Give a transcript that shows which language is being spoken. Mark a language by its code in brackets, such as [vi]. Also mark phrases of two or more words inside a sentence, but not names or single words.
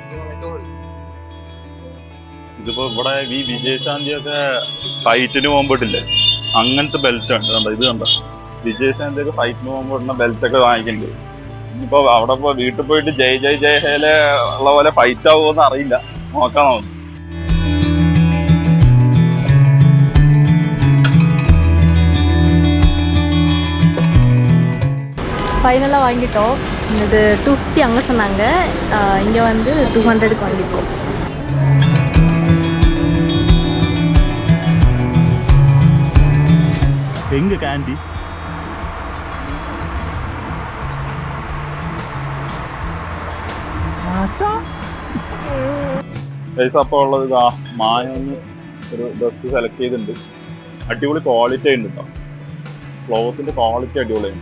[ml] ഇതിപ്പോ ഇവിടെ ഈ വിജയശാന്തി ഒക്കെ ഫൈറ്റിന് പോകുമ്പോട്ടില്ലേ, അങ്ങനത്തെ ബെൽറ്റ് ഉണ്ട്. കണ്ടോ, ഇത് കണ്ടോ, വിജയശാന്തി ഒക്കെ ഫൈറ്റിന് പോകുമ്പോൾ ഇടുന്ന ബെൽറ്റ് ഒക്കെ വാങ്ങിക്കുന്നുണ്ട്. ഇനിയിപ്പോ അവിടെ വീട്ടിൽ പോയിട്ട് ജയ് ജയ് ജയ് ഹേലെ ഉള്ള പോലെ ഫൈറ്റ് ആവുമെന്ന് അറിയില്ല, നോക്കാം നമുക്ക്. [ta] ஃபைனலாக வாங்கிட்டோம். இது 250 அங்கே சொன்னாங்க, இங்கே வந்து 200க்கு வாங்கிப்போம். எங்க கேண்டி [ml] പൈസ അപ്പോൾ ഉള്ളത് ഇതാ മായൊന്ന് ഒരു ഡ്രസ്സ് സെലക്ട് ചെയ്തിട്ടുണ്ട്. അടിപൊളി ക്വാളിറ്റി ഉണ്ട് കേട്ടോ, ക്ലോത്തിന്റെ ക്വാളിറ്റി അടിപൊളിയാണ്.